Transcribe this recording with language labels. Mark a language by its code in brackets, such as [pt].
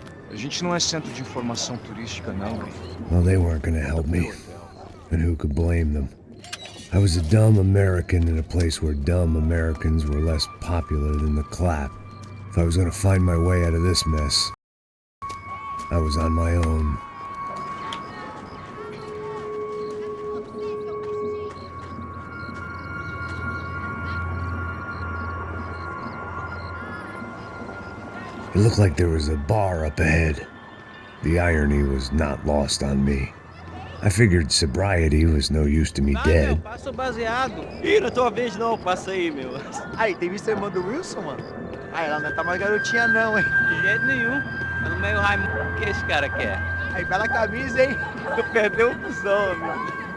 [pt] A gente não é centro de informação turística, não. [en] Well, they weren't gonna help me. And who could blame them? I was a dumb American in a place where dumb Americans were less popular than the clap. If I was gonna find my way out of this mess, I was on my own. It looked like there was a bar up ahead. The irony was not lost on me. I figured sobriety was no use to me dead. [pt] Passa o baseado. Ih, não é tua vez não, passa aí, meu. Aí, tem visto a irmã do Wilson, mano? Aí, ela não tá mais garotinha não, hein? De jeito nenhum. Tá no meio Raimundo, o que esse cara quer? Aí, bela camisa, hein? Tu perdeu o fusão, amigo.